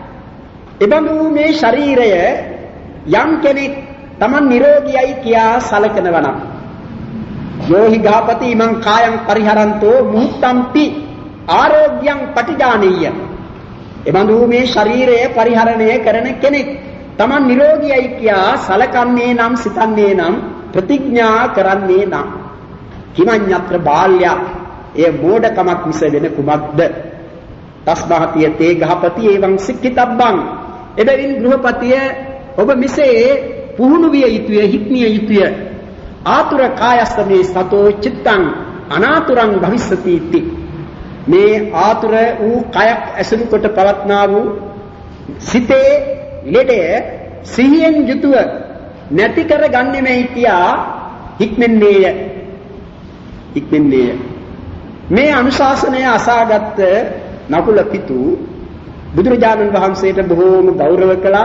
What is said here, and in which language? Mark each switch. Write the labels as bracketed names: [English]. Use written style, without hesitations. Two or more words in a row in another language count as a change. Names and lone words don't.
[Sinhala] එබඳු මේ ශරීරය යම් කෙනෙක් Taman නිරෝගීයි කියා සලකනවා නම් [Pali] යෝහි ගාපති ඉමං කායං පරිහරන්තෝ මුත්තම්පි ආරෝග්‍යං පටිජානෙය්‍ය. [Sinhala] එබඳු මේ ශරීරය පරිහරණය කරන කෙනෙක් Taman නිරෝගීයි කියා සලකන්නේ නම්, සිතන්නේ නම්, ප්‍රතිඥා කරන්නේ නම් [Pali] කිමඤ්ඤත්‍ර බාල්‍යා [Sinhala] ඒ මෝඩකමක් මිස වෙන කුමක්ද? [Pali] තස්මාතිය තේ ගහපති එවං සික්ඛිතබ්බං. [Sinhala] එබැවින් ගෘහපතිය ඔබ මිසේ පුහුණු විය යුතුය, හික්මිය යුතුය. [Pali] ආතුර කායස්සමේ සතෝ චිත්තං අනාතුරං භවිස්සති इति. [Sinhala] මේ ආතුර වූ කයක් ඇසුරු කොට පවත්නා වූ සිතේ ලෙඩය සිහියෙන් යුතුව නැති කර ගන්නෙමයි කියා හික්මෙන්නේය. මේ අනුශාසනය අසාගත් නකුල පිතු බුදුරජාණන් වහන්සේට බොහෝම ගෞරව කළා.